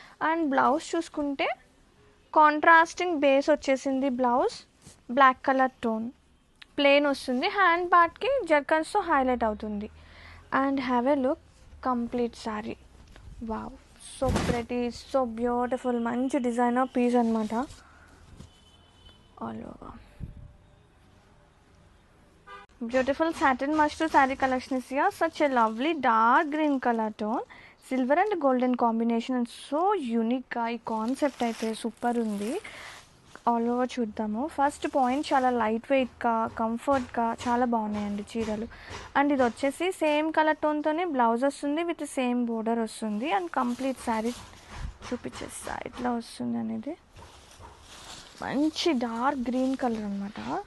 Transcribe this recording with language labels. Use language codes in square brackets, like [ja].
[te] And blouse చూసుకుంటే contrasting base వచ్చేసింది, blouse black colour tone plain వస్తుంది, హ్యాండ్ పార్ట్కి జర్కన్స్తో హైలైట్ అవుతుంది. [en] And have a look complete sari. Wow, so pretty, so beautiful, [te] మంచి designer piece అనమాట. [en] All over beautiful satin mushroom saree collection is here. Such a lovely dark green color tone, silver and golden combination and so unique గా [te] ఈ concept అయితే super ఉంది. All over చూద్దాము. First point చాలా light వెయిట్గా కంఫర్ట్గా చాలా బాగున్నాయండి చీరలు. అండ్ ఇది వచ్చేసి సేమ్ కలర్ టోన్తోనే బ్లౌజ్ వస్తుంది విత్ సేమ్ బోర్డర్ వస్తుంది. అండ్ కంప్లీట్ శారీ చూపించేస్తా ఇట్లా వస్తుంది అనేది. మంచి డార్క్ గ్రీన్ కలర్ అనమాట.